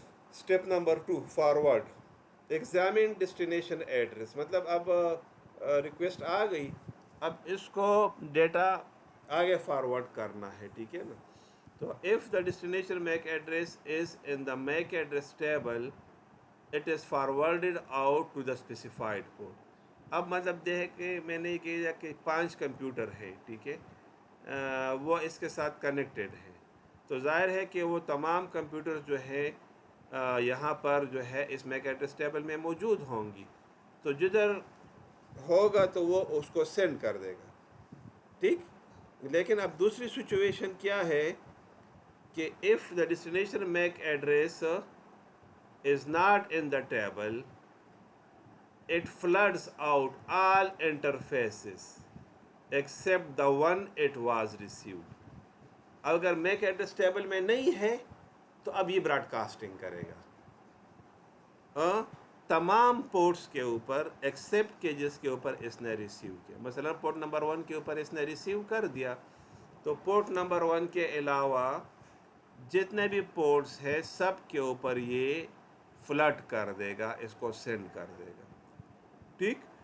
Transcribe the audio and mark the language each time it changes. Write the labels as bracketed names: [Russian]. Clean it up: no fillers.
[Urdu] Step number 2، forward. Examine destination address. مطلب اب request آ گئی، اب اس کو ڈیٹا آگے فارورڈ کرنا ہے، ٹھیک ہے نا. [English] تو if the destination MAC address is in the MAC address table it is forwarded out to the specified port. [Urdu] اب مطلب یہ ہے کہ میں نے یہ کہا کہ 5 کمپیوٹر ہے، ٹھیک ہے، وہ اس کے ساتھ کنیکٹڈ ہے، تو ظاہر ہے کہ وہ تمام کمپیوٹر جو ہے یہاں پر جو ہے اس میک ایڈریس ٹیبل میں موجود ہوں گی، تو جدھر ہوگا تو وہ اس کو سینڈ کر دے گا، ٹھیک. لیکن اب دوسری سچویشن کیا ہے کہ [English] if the destination MAC address is not in the table it floods out all interfaces except the one it was received. [Urdu] اگر میک ایڈریس ٹیبل میں نہیں ہے تو اب یہ براڈ کاسٹنگ کرے گا تمام پورٹس کے اوپر ایکسیپٹ کہ جس کے اوپر اس نے ریسیو کیا. مثلا پورٹ نمبر 1 کے اوپر اس نے ریسیو کر دیا، تو پورٹ نمبر 1 کے علاوہ جتنے بھی پورٹس ہیں سب کے اوپر یہ فلڈ کر دے گا، اس کو سینڈ کر دے گا، ٹھیک.